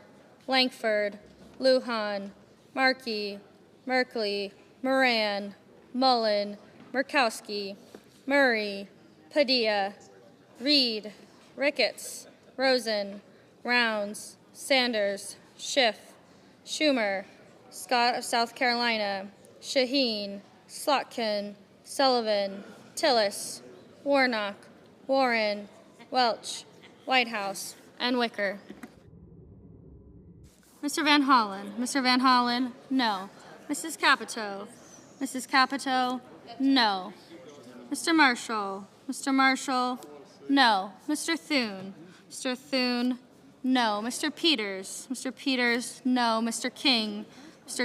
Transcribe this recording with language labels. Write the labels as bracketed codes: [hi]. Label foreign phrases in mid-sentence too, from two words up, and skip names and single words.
[en] Lankford, Lujan, Markey, Merkley, Moran, Mullen, Murkowski, Murray, Padilla, Reed, Ricketts, Rosen, Rounds, Sanders, Schiff, Schumer, Scott of South Carolina, Shaheen, Slotkin, Sullivan, Tillis, Warnock, Warren, Welch, Whitehouse, and Wicker. Mr. Van Hollen. Mr. Van Hollen, no. Mrs. Capito. Mrs. Capito, no. Mr. Marshall. Mr. Marshall, no. Mr. Thune. Mr. Thune, no. Mr. Peters. Mr. Peters, no. Mr. King. Mr.